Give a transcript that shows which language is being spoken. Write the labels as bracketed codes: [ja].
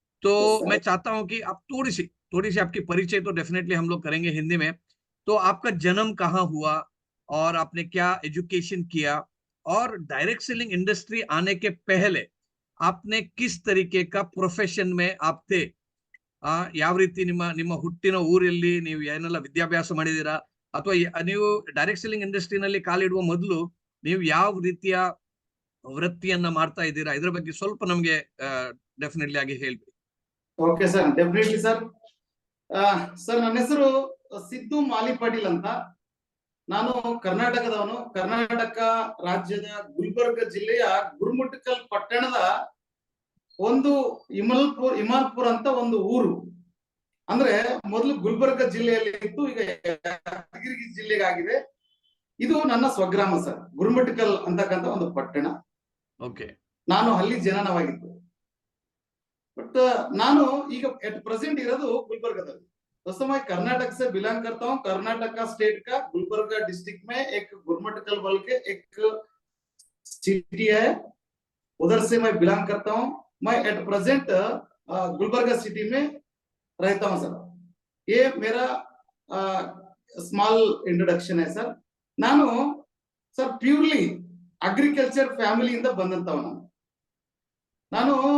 [hi] तो मैं चाहता हूं कि आप थोड़ी सी आपकी परिचय तो डेफिनेटली हम लोग करेंगे हिंदी में। तो आपका जन्म कहाँ हुआ, और आपने क्या एजुकेशन किया, और डायरेक्ट सेलिंग इंडस्ट्री आने के पहले आपने किस तरीके का प्रोफेशन में आप थे, [kn] ಯಾವ ರೀತಿ ನಿಮ್ಮ ನಿಮ್ಮ ಹುಟ್ಟಿನ ಊರಲ್ಲಿ ನೀವು ಏನೆಲ್ಲ ವಿದ್ಯಾಭ್ಯಾಸ ಮಾಡಿದೀರಾ, ಅಥವಾ ನೀವು ಡೈರೆಕ್ಟ್ ಸೆಲ್ಲಿಂಗ್ ಇಂಡಸ್ಟ್ರಿನಲ್ಲಿ ಕಾಲಿಡುವ ಮೊದಲು ನೀವು ಯಾವ ರೀತಿಯ ವೃತ್ತಿಯನ್ನ ಮಾಡ್ತಾ ಇದ್ದೀರಾ, ಇದ್ರ ಬಗ್ಗೆ ಸ್ವಲ್ಪ ನಮ್ಗೆ ಡೆಫಿನೆಟ್ಲಿ ಆಗಿ ಹೇಳ್ಬಿಡಿ. Okay sir, definitely sir. Sir, ನನ್ನ ಹೆಸರು ಸಿದ್ದು ಮಾಲಿ ಪಾಟೀಲ್ ಅಂತ. ನಾನು ಕರ್ನಾಟಕದವನು. ಕರ್ನಾಟಕ ರಾಜ್ಯದ ಗುಲ್ಬರ್ಗ ಜಿಲ್ಲೆಯ ಗುರುಮುಟ್ಕಲ್ ಪಟ್ಟಣದ ಒಂದು ಇಮಾಲ್ಪುರ್ ಅಂತ ಒಂದು ಊರು. ಅಂದ್ರೆ ಮೊದಲು ಗುಲ್ಬರ್ಗ ಜಿಲ್ಲೆಯಲ್ಲಿ ಇತ್ತು, ಈಗ ಯಾದಗಿರಿ ಜಿಲ್ಲೆಗಾಗಿದೆ. ಇದು ನನ್ನ ಸ್ವಗ್ರಾಮ ಸರ್, ಗುರುಮುಟ್ಕಲ್ ಅಂತಕ್ಕಂಥ ಒಂದು ಪಟ್ಟಣ. ಓಕೆ. ನಾನು ಅಲ್ಲಿ ಜನನವಾಗಿದ್ದು. [hi] बट [kn] ನಾನು ಈಗ [hi] एट प्रेजेंट [kn] ಇರೋದು [hi] गुलबर्गा। दोस्तों, मैं कर्नाटक से बिलोंग करता हूँ। कर्नाटक स्टेट का गुलबर्गा डिस्ट्रिक्ट में एक गुरमटकल बोल के एक सिटी है, उधर से मैं बिलोंग करता हूँ। मैं एट प्रेजेंट गुलबर्गा सिटी में रहता हूँ सर। ये मेरा स्मॉल इंट्रोडक्शन है सर। [kn] ನಾನು ಸರ್ ಪ್ಯೂರ್ಲಿ ಅಗ್ರಿಕಲ್ಚರ್ ಫ್ಯಾಮಿಲಿಯಿಂದ ಬಂದಂತವನು ನಾನು।